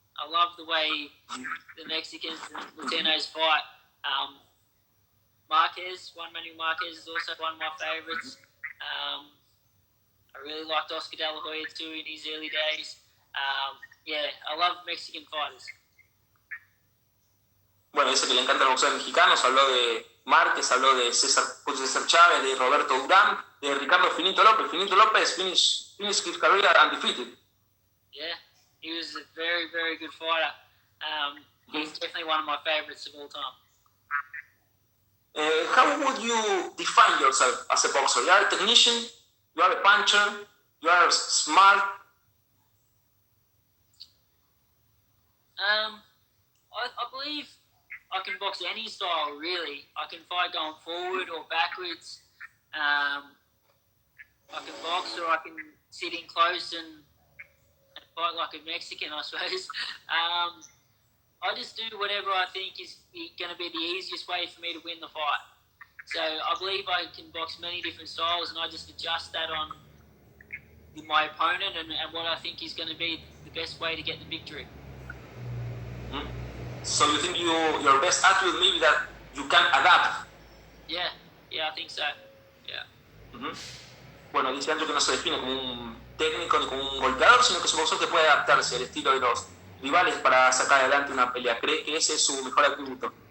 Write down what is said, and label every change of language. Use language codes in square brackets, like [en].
[en] I love the way the Mexicans and Latinos fight. Juan Manuel Marquez is also one of my favorites. I really liked Oscar De La Hoya too in his early days. I love Mexican fighters. [es] Bueno, dice que le encanta el boxeo mexicano. Habló de Márquez, habló de César Chávez, de Roberto Durán, de Ricardo Finito López. [en] Finito López finished his career undefeated. Yeah, he was a very, very good fighter. He's definitely one of my favorites of all time. How would you define yourself as a boxer? You are a technician, you are a puncher, you are smart. I believe I can box any style, really. I can fight going forward or backwards. I can box or I can sit in close and fight like a Mexican, I suppose. I just do whatever I think is going to be the easiest way for me to win the fight. So I believe I can box many different styles, and I just adjust that on my opponent and what I think is going to be the best way to get the victory. Mm-hmm. So you think your best attribute maybe that you can adapt? Yeah, I think so. Yeah. Mm-hmm. [es] Bueno, dice Andrew que no se define como un técnico ni como un golpeador, sino que es un boxeador que puede adaptarse al estilo de los rivales para sacar adelante una pelea. Cree que ese es su mejor atributo.